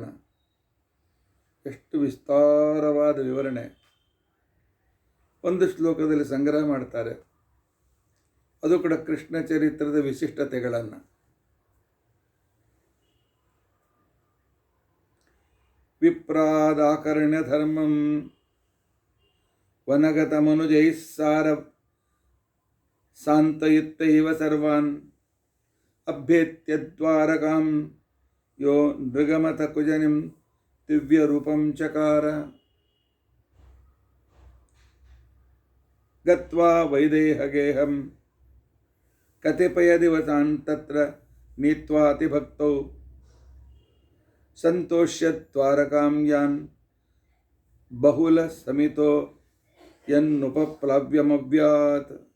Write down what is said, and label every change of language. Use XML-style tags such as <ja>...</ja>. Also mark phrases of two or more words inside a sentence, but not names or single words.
<kn>ಎಷ್ಟು ವಿಸ್ತಾರವಾದ ವಿವರಣೆ ಒಂದು ಶ್ಲೋಕದಲ್ಲಿ ಸಂಗ್ರಹ ಮಾಡ್ತಾರೆ. ಅದು ಕೂಡ ಕೃಷ್ಣ ಚರಿತ್ರದ ವಿಶಿಷ್ಟತೆಗಳನ್ನು.</kn> <sa>ವಿಪ್ರಾದಾಕರ್ಣ್ಯ ಧರ್ಮಂ ವನಗತಮನುಜೈಃ ಸಾರ ಸಾಂತಯಿತ್ತೈವ ಸರ್ವಾನ್ ಅಭ್ಯೇತ್ಯ ದ್ವಾರಕಾಂ ಯೋ ನೃಗಮಥ ಕುಜನಿಂ ದಿವ್ಯ ರೂಪಂ ಚಕಾರ ಗತ್ವಾ ವೈದೇಹಗೇಹಂ ಕತಿಪಯ ದಿವಸಾನ್ ತತ್ರ ನೀತ್ವಾತಿಭಕ್ತೌ ಸಂತೋಷ್ಯ ದ್ವಾರಕಾಂ ಯಾನ್ ಬಹುಲ ಸಮಿತೋ ಯನ್ನುಪಪ್ಲವ್ಯಮವ್ಯಾತ್.</sa>